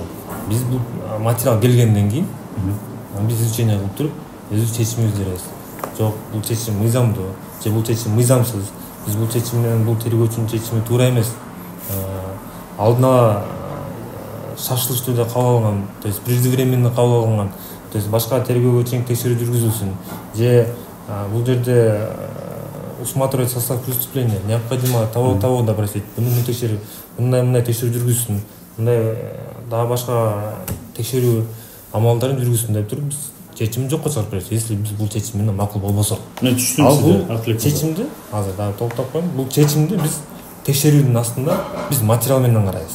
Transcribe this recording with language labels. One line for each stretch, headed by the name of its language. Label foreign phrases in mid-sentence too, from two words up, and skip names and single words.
Kyrgyz: Биз бул материал келгенден кийин биз изчене кылып туруп, өз чечимибизди беребиз. Жок, бул чечим мыйзамдуу же бул чечим мыйзамсыз. Биз бул чечим менен бул тергөөчүнүн чечими туура эмес. Алдын ала шашылыш түрдө кабыл алган,
Russian: то есть преждевременно
Kyrgyz: кабыл алган,
Russian: то есть
Kyrgyz: башка тергөөгө чейин текшерүү жүргүзүлсүн же бул жерде
Russian: усматривать состав преступления, необходимо того допросить,
Kyrgyz: мындай текшерүү жүргүзсүн, мындай дагы башка текшерүү амалдарын жүргүзсүн деп туруп биз чечимди жокко чыгарып беребиз, если биз бул чечим менен макул болбосок. Мен түшүндүм сизди. Чечимди азыр дагы толуктап коеюн. Бул чечимди биз текшерүүнүн астында биз материал менен карайбыз.